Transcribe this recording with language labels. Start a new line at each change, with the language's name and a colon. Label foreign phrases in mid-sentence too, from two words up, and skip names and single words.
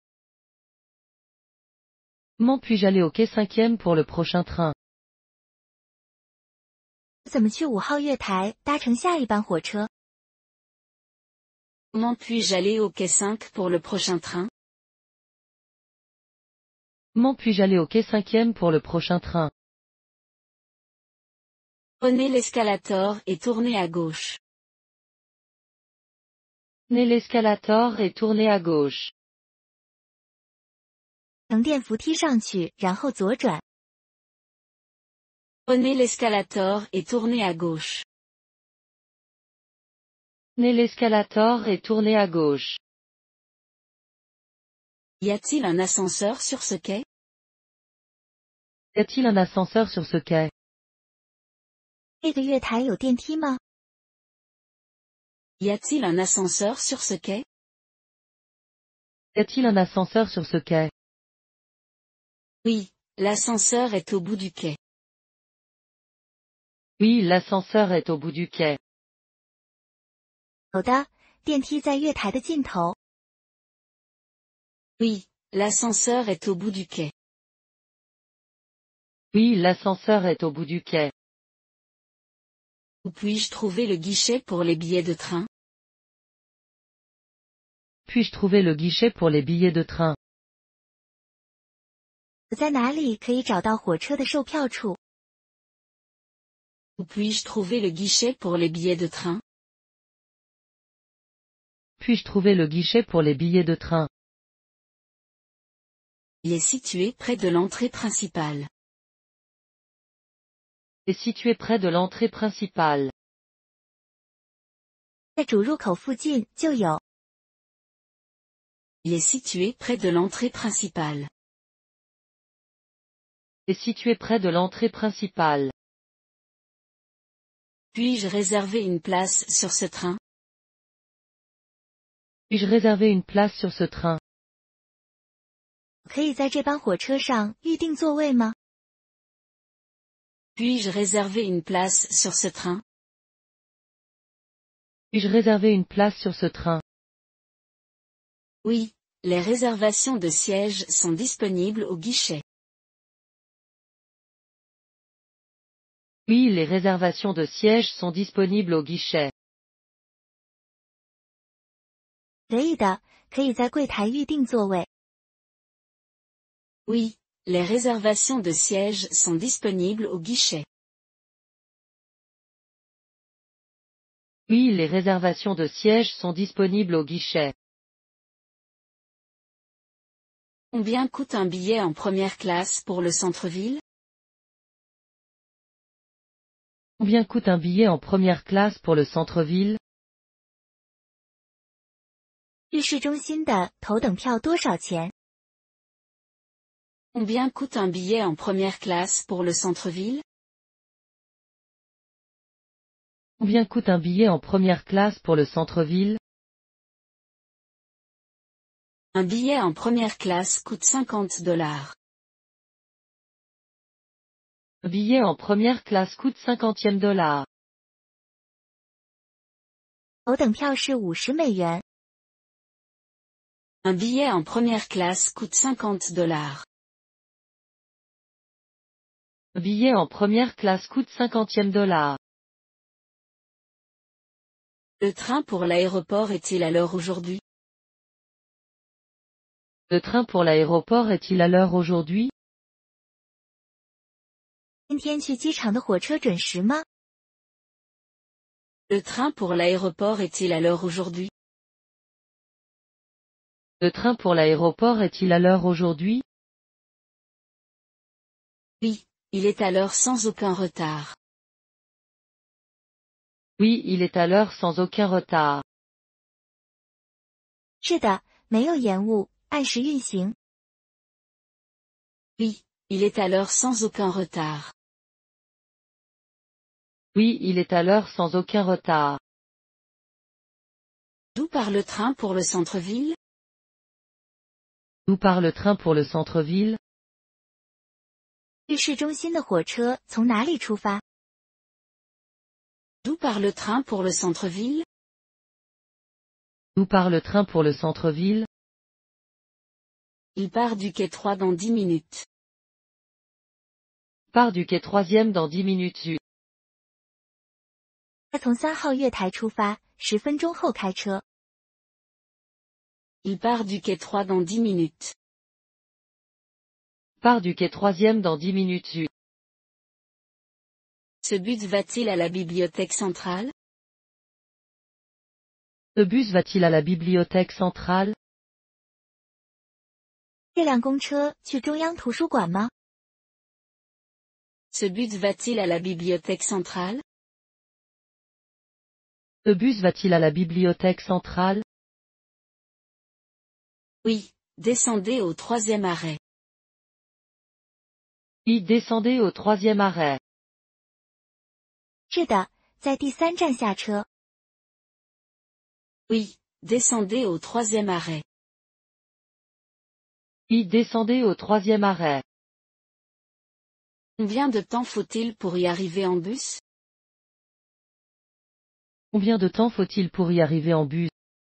French: Comment puis-je aller au quai 5e pour le prochain train?
Chinese: 怎么去5号月台搭乘下一班火车？
French: Comment puis-je aller au quai 5 pour le prochain train? Comment puis-je aller au quai 5e pour le prochain train? Prenez l'escalator et tournez à gauche. Prenez l'escalator et tournez à gauche.
Chinese: 乘电扶梯上去，然后左转。
French: Prenez l'escalator et tournez à gauche. Prenez l'escalator et tournez à gauche. Y a-t-il un ascenseur sur ce quai? Y a-t-il un ascenseur sur ce quai?
Chinese: 这个月台有电梯吗？
French: Y a-t-il un ascenseur sur ce quai? Y a-t-il un ascenseur sur ce quai? Oui, l'ascenseur est au bout du quai. Oui, l'ascenseur est au bout du quai.
Chinese: 有的，电梯在月台的尽头。
French: Oui, l'ascenseur est au bout du quai. Oui, l'ascenseur est au bout du quai. Où puis-je trouver le guichet pour les billets de train? Puis-je trouver le guichet pour les billets de train?
Chinese: 我在哪里可以找到火车的售票处？
French: Où puis-je trouver le guichet pour les billets de train? Puis-je trouver le guichet pour les billets de train? Il est situé près de l'entrée principale. Est situé près de l'entrée principale.
Chinese: 在主入口附近就有。
French: Il est situé près de l'entrée principale. Est situé près de l'entrée principale. Puis-je réserver une place sur ce train? Puis-je réserver une place sur ce train?
Chinese: 可以在这班火车上预定座位吗？
French: Puis-je réserver une place sur ce train? Puis-je réserver une place sur ce train? Oui, les réservations de sièges sont disponibles au guichet. Oui, les réservations de sièges sont disponibles au guichet.
Chinese: 可以的，可以在柜台预定座位。
French: Oui, les réservations de sièges sont disponibles au guichet. Oui, les réservations de sièges sont disponibles au guichet. Combien coûte un billet en première classe pour le centre-ville? Combien coûte un billet en première classe pour le centre-ville?
Chinese: 去市中心的头等票多少钱？
French: Combien coûte un billet en première classe pour le centre-ville? Combien coûte un billet en première classe pour le centre-ville? Un billet en première classe coûte $50. Un billet en première classe coûte $50.
Chinese: 头等票是$50。
French: Un billet en première classe coûte $50. Un billet en première classe coûte $50. Le train pour l'aéroport est-il à l'heure aujourd'hui? Le train pour l'aéroport est-il à l'heure aujourd'hui?
Chinese: 今天去机场的火车准时吗？
French: Le train pour l'aéroport est-il à l'heure aujourd'hui? Le train pour l'aéroport est-il à l'heure aujourd'hui? Oui, il est à l'heure sans aucun retard. Oui, il est à l'heure sans aucun retard.
Chinese: 是的，没有延误，按时运行。
French: Oui, il est à l'heure sans aucun retard. Oui, il est à l'heure sans aucun retard. D'où part le train pour le centre-ville? D'où part le train pour le centre-ville?
Chinese: 去市中心的火车从哪里出发？
French: D'où part le train pour le centre-ville? D'où part le train pour le centre-ville? Il part du quai 3 dans 10 minutes. Part du quai 3e dans 10 minutes zut.
Chinese: 他从3号月台出发，10分钟后开车。
French: Il part du quai 3 dans 10 minutes. Part du quai 3e dans 10 minutes zut. Ce bus va-t-il à la bibliothèque centrale? Ce bus va-t-il à la bibliothèque centrale?
Chinese: 这辆公车去中央图书馆吗？
French: Ce bus va-t-il à la bibliothèque centrale? Ce bus va-t-il à la bibliothèque centrale? Oui, descendez au 3e arrêt. Oui, descendez au 3e arrêt.
Chinese: 是的，在第3站下车。
French: Oui, descendez au 3e arrêt. Oui, descendez au 3e arrêt. Combien de temps faut-il pour y arriver en bus? Combien de temps faut-il pour y arriver en bus?